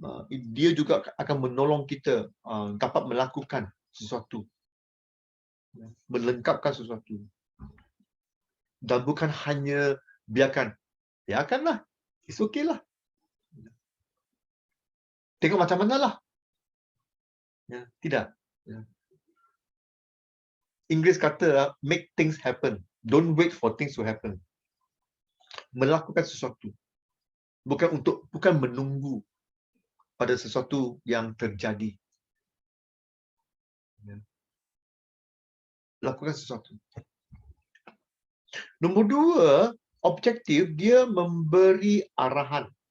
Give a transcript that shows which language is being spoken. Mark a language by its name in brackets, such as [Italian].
[Malay] Dia juga akan menolong kita dapat melakukan sesuatu, melengkapkan sesuatu, dan bukan hanya biarkanlah, [English] it's okay lah, [Malay] tengok macam mana lah. Ya, tidak. Ya. Inggeris kata [English] make things happen, don't wait for things to happen. [Malay] Melakukan sesuatu, bukan menunggu pada sesuatu yang terjadi. Ya. Lakukan sesuatu. Nombor 2, objektif, dia memberi arahan.